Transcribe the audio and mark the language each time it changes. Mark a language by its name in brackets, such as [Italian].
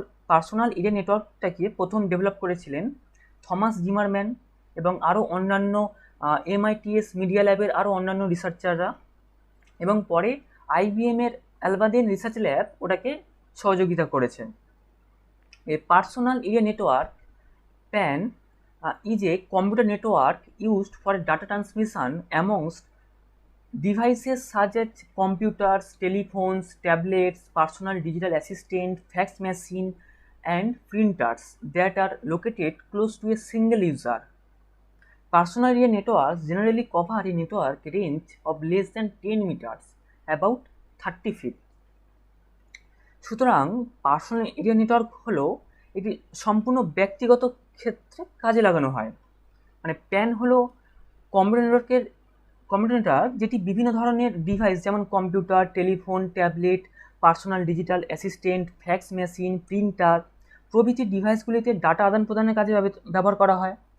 [Bangla] Personal area নেটওয়ার্কটাকে প্রথম develop করেছিলেন Thomas Zimmermann এবং আরও অন্যান্য MIT's মিডিয়া ল্যাবের আরও অন্যান্য রিসার্চাররা, এবং পরে IBM-এর অ্যালমাদেন রিসার্চ ল্যাব ওটাকে সহযোগিতা করেছে। [English] A personal area network PAN is a computer network used for data transmission amongst devices such as computers, telephones, tablets, personal digital assistant, fax machine, and printers that are located close to a single user. Personal area networks generally cover a network range of less than 10 meters, about 30 feet. [Bangla] সুতরাং personal area network হলো এটি সম্পূর্ণ ব্যক্তিগত ক্ষেত্রে কাজে লাগানো হয়। মানে প্যান হলো কম্পিউটার নেটওয়ার্ক যেটি বিভিন্ন ধরনের ডিভাইস যেমন computer, telephone, tablet, personal digital assistant, fax machine, printer প্রভৃতি ডিভাইসগুলিতে ডাটা আদান প্রদানের কাজে ব্যবহার করা হয়।